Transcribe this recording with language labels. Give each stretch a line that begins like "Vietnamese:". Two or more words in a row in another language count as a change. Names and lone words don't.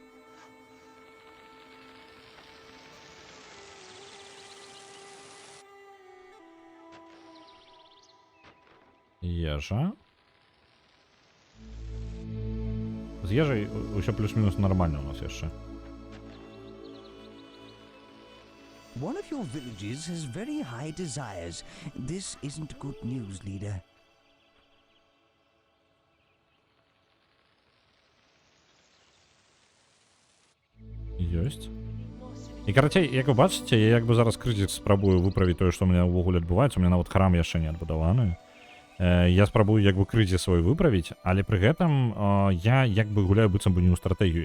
Belarusian: Ежа. З ежай усё плюс-мінус нармальна у нас яшчэ.
English: One of your villages has very high desires. This isn't good news, leader.
Belarusian: Ёсць. І карацей, як вы бачыце, я як бы зараз крызіс спрабую выправіць тое, што ў мяне ўвогуле адбываецца. У мяне нават храм яшчэ не адбудаваны. Я спрабую як бы крызіс свой выправіць, але пры гэтым я як бы гуляю быццам бы не ў стратэгію.